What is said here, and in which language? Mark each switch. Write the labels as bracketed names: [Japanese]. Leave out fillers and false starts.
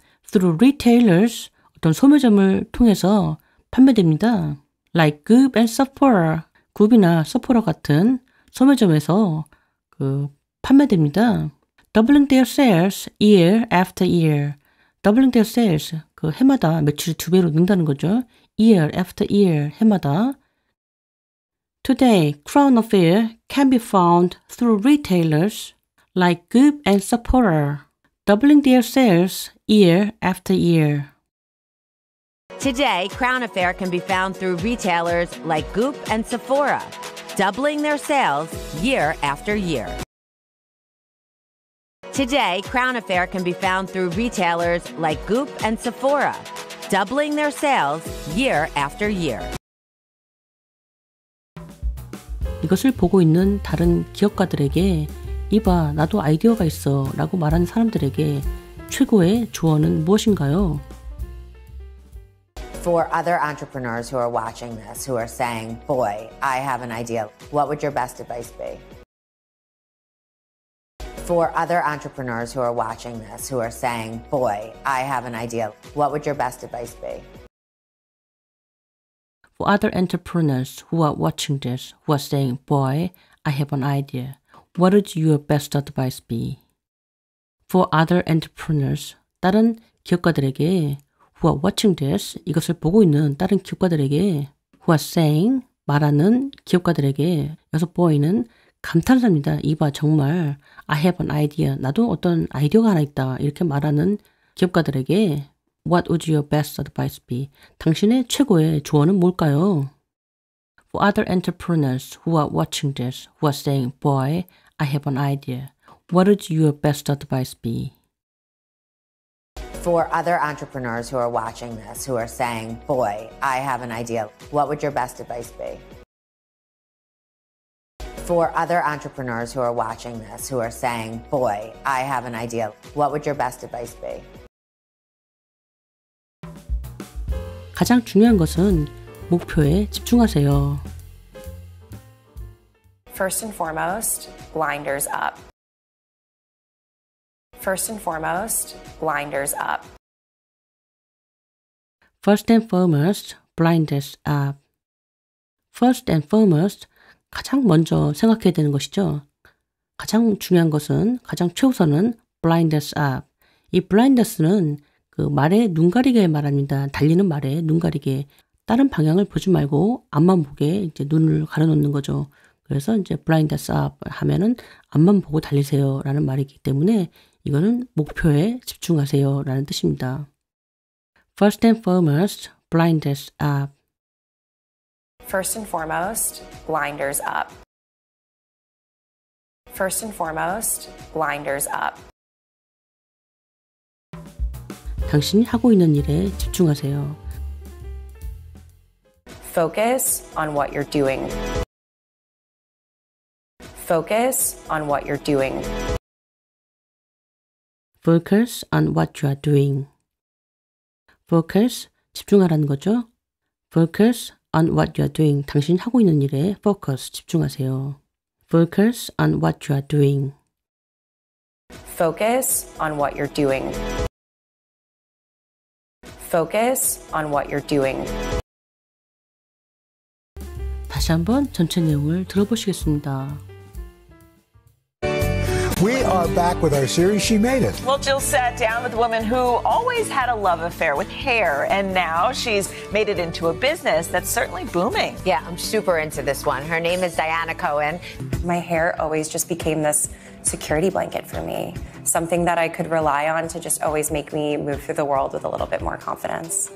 [English] Through retailers, [Korean] 어떤 소매점을 통해서 판매됩니다. [English] Like Goop and Sephora, [Korean] 굽이나 Sephora 같은 소매점에서 판매됩니다. [English] Doubling their sales year after year. Doubling their sales, [Korean] 해마다 매출이 2배로 는다는 거죠. [English] Year after year, [Korean] 해마다. [English] Today, Crown Affair can be found through retailers like Goop and Sephora, doubling their sales year after year. Today, Crown Affair can be found through retailers like Goop and Sephora, doubling their sales year after year. Today, Crown Affair can be found through retailers like Goop and Sephora, doubling their sales year after year. [Korean] 이것을 보고 있는 다른 기업가들에게 이봐, 나도 아이디어가 있어 라고 말하는 사람들에게 최고의 조언은 무엇인가요? [English] For other entrepreneurs who are watching this, who are saying, boy, I have an idea, what would your best advice be? For other entrepreneurs who are watching this, who are saying, boy, I have an idea, what would your best advice be? For other entrepreneurs who are watching this, who are saying, boy, I have an idea, what would your best advice be? For other entrepreneurs, [Korean] 다른 기업가들에게 [English] who are watching this, [Korean] 이것을 보고 있는 다른 기업가들에게 [English] who are saying, [Korean] 말하는 기업가들에게 여기서 boy는 감탄사입니다. 이봐, 정말 [English] I have an idea, [Korean] 나도 어떤 아이디어가 하나 있다 이렇게 말하는 기업가들에게 [English] What would your best advice be? [Korean] 당신의 최고의 조언은 뭘까요? [English] For other entrepreneurs who are watching this, who are saying, boy, I have an idea, what would your best advice be? For other entrepreneurs who are watching this, who are saying, boy, I have an idea, what would your best advice be? For other entrepreneurs who are watching this, who are saying, boy, I have an idea, what would your best advice be? [Korean] 가장 중요한 것은 목표에 집중하세요. [English] First and foremost, blinders up. First and foremost, blinders up. First and foremost, blinders up. First and foremost, [Korean] 가장 먼저 생각해야 되는 것이죠. 가장 중요한 것은, 가장 최우선은 [English] blinders up. [Korean] 이 blinders는 그 말에 눈 가리게 말합니다. 달리는 말에 눈 가리게. 다른 방향을 보지 말고 앞만 보게 이제 눈을 가려놓는 거죠. 그래서 이제 [English] blinders up [Korean] 하면은 앞만 보고 달리세요 라는 말이기 때문에 이거는 목표에 집중하세요 라는 뜻입니다. [English] First and foremost, blinders up. First and foremost, blinders up. First and foremost, blinders up. [Korean] 당신이 하고 있는 일에 집중하세요. [English] Focus on what you're doing. Focus on what you're doing. Focus on what you are doing. [Korean] Focus, 집중하라는 거죠. [English] Focus on what you are doing. [Korean] 당신이 하고 있는 일에 [English] focus, [Korean] 집중하세요. [English] Focus on what you are doing. Focus on what you're doing. Focus on what you're doing. [Korean] 다시 한번 전체 내용을 들어보시겠습니다. [English] We are back with our series, She Made It. Well, Jill sat down with a woman who always had a love affair with hair, and now she's made it into a business that's certainly booming. Yeah, I'm super into this one. Her name is Diana Cohen. My hair always just became this security blanket for me, something that I could rely on to just always make me move through the world with a little bit more confidence.